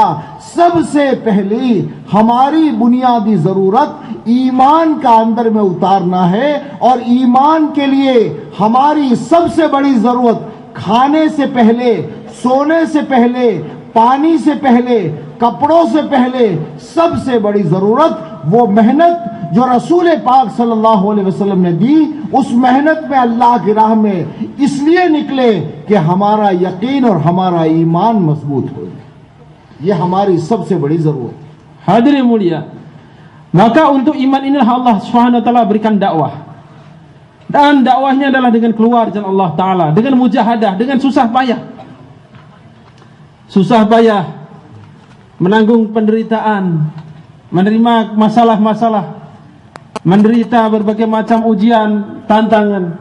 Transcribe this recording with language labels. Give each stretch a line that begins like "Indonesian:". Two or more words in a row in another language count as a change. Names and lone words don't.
Urdu: سب سے پہلی ہماری بنیادی ضرورت ایمان کا اندر میں اتارنا ہے، اور ایمان کے لیے ہماری سب سے بڑی ضرورت کھانے سے پہلے، سونے سے پہلے، پانی سے پہلے، کپڑوں سے پہلے سب سے بڑی ضرورت وہ محنت جو رسول پاک
Arabic: صلی اللہ علیہ وسلم
Urdu: نے دی، اس محنت میں اللہ کی راہ میں اس لیے نکلے کہ ہمارا یقین اور ہمارا ایمان مضبوط ہو۔ یہ ہماری سب سے بڑی ضرورت۔
Indonesian: Hadirin mulia, maka untuk iman inilah
Arabic: الله سبحانه و تعالى
Indonesian: berikan dakwah. Dan dakwahnya adalah dengan keluar jalan
Arabic: الله تعالى,
Indonesian: dengan mujahadah, dengan susah payah. Susah payah menanggung penderitaan, menerima masalah-masalah, menderita berbagai macam ujian, tantangan.